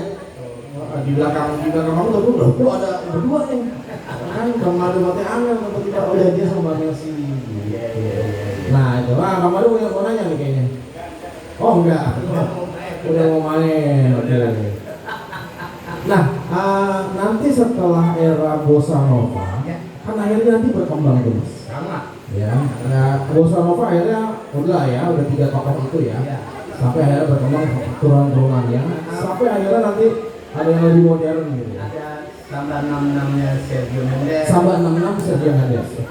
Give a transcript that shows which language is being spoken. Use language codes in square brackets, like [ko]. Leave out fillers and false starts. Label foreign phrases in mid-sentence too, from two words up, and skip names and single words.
[id] Di belakang kamu tuh gue ada berdua nih. Kan Bang Madu mati angin tiba-tiba oh ya dia sama Bang Mercy. Nah itu, Bang Madu mau nanya nih kayaknya. Oh enggak, udah mau main. Oke. Nah, nanti setelah era bossa nova, kan akhirnya nanti berkembang terus. Sama. Ya, bossa nova akhirnya udah 3 tokoh itu ya. Sampai akhirnya berkembang turunan-turunannya, sampai akhirnya nanti ada yang lebih modern gitu. Ada samba 66-nya Sergio Mendes. Samba 66 Sergio Mendes. Oke.